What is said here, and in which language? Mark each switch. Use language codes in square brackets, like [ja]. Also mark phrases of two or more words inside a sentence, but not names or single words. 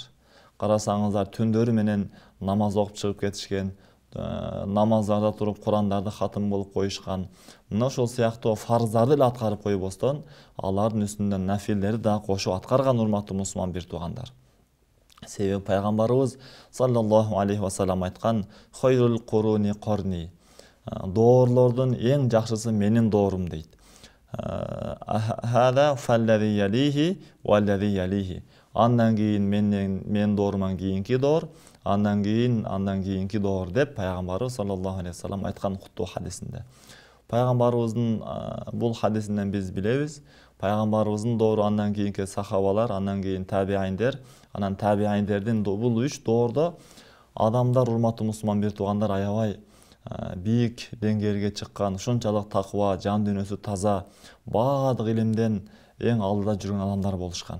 [ky] Карасаңыздар, түндөрү менен намаз окуп чыгып кетишкен, намаздарда туруп Курандарды хатым болуп коюшкан. Мына ошол сыяктуу фарыздарды эле аткарып койбостон, алардын үстүнөн нафилдерди дагы кошуп аткарган урматтуу мусулман бир туугандар. Себеби пайгамбарыбыз [ar] صلى الله عليه وسلم [ky] айткан: [ar] "خير القرون قرني", [ky] доорлордун эң жакшысы менин доорум дейт. [ar] هذا فالذي يليه والذي يليه. [ky] Андан кийин менин дооруман кийинки доор, андан кийинки доор деп пайгамбарыбыз [ar] صلى الله عليه وسلم [ky] айткан куттуу хадисинде. Пайгамбарыбыздын бул хадисинен биз билебиз, пайгамбарыбыздын доору андан кийинки сахабалар, андан кийин табииндер, анан табииндердин бул үч доордо адамдар, урматтуу мусулман бир туугандар, аябай бийик деңгээлге чыккан, ушунчалык такыба, жан дүйнөсү таза, баардык илимден эң алдыда жүргөн адамдар болушкан.